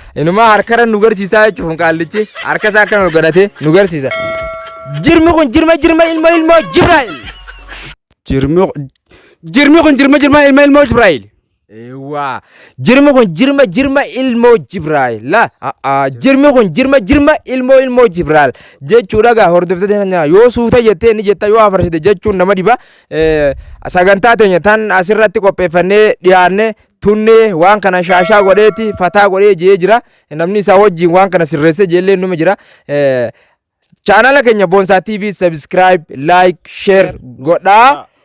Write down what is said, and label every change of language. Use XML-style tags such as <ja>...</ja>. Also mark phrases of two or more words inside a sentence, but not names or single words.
<om>Inumaa harkara nu garsiisaa jechuun qaallichi. Harka isaa akkana ol godhatee nu garsiisa. Jirmi kun jirma, jirma ilmoo, ilmoo Jibraayil. Jirmi, jirmi kun jirma, jirma ilma, ilmoo Jibraayil. Eewwa. Jirmi kun jirma, jirma ilmoo Jibraayil. La, a, a, jirmi kun jirma, jirma ilmoo, ilmoo Jibraayil. Jechuudha gaa, hordoftoota keenya, yoo suuta jettee ni jetta, yoo afarsite jechuun nama dhiba. Eh, sagantaa teenya tan asirratti qopheeffannee dhiyaanne, Tunnee waan kana shaashaa godheeti, fataa godhee jee jira. Namni isaa wajjin waan kana sirreesse jeellee numa jira. Eh, chaanala keenya Boonsaa T V</om> <en>subscribe, like, share</en> <om>godhaa.</om>